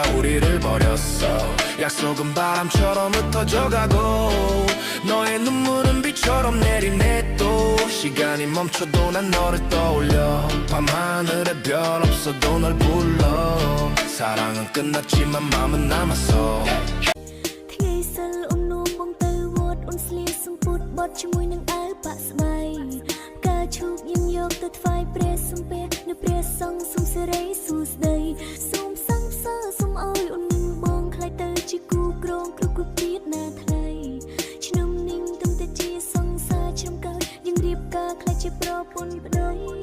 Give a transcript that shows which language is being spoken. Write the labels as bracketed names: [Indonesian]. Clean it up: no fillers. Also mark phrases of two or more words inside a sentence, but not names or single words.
[Korean] 우리를 버렸어 약속은 바람처럼 흩어져가고 너의 눈물은 비처럼 내리네 또 시간이 멈춰도 난 너를 떠올려 밤하늘에 별 없어도 널 불러 사랑은 끝났지만 마음은 남았어 [Khmer] ទៅថ្វាយព្រះសំពះនៅព្រះសង្ឃសូមសិរីសួស្តីសូមសង្ឃសើសូមឲ្យអូននឹងបងខ្លាយទៅជាគូក្រងគ្រប់គ្រប់ទៀតណាថ្លៃឆ្នាំនេះទំតែជាសង្សារឆ្នាំក្រោយយើងរៀបការខ្លាយជាប្រពន្ធប្តី